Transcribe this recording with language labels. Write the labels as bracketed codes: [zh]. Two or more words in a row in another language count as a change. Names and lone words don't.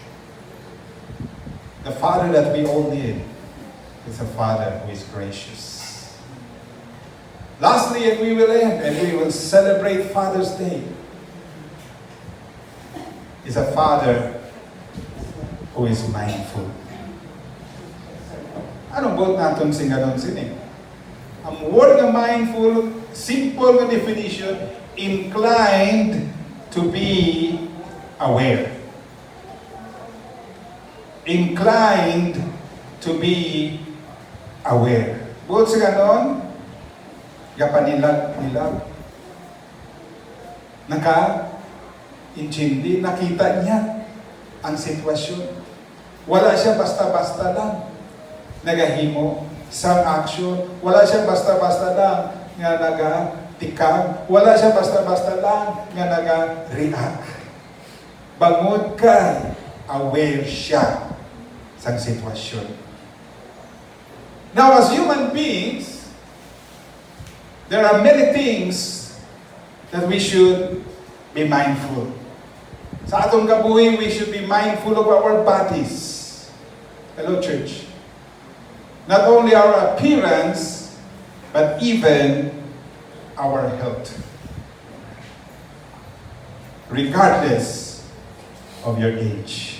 [en] The Father that we all need is a Father who is gracious. Lastly, and we will end, and we will celebrate Father's Day, is a Father who is mindful. [hil] Anong buot natin singanon sini? Ang word ng mindful, simple na definition, [en] inclined to be aware. Inclined to be aware. [hil] Buot sa ganon, kapanilag-nilag. Naka-intindi, nakita niya ang sitwasyon. Wala siya basta-basta lang nagahimo sa action. Wala siya basta-basta lang nga nagatikag. Wala siya basta-basta lang nga naga-react. Bangod kay aware siya sa sitwasyon. [en] Now, as human beings, there are many things that we should be mindful. [hil] Sa atong kabuhi, [en] we should be mindful of our bodies. Hello, church. Not only our appearance, but even our health. Regardless of your age.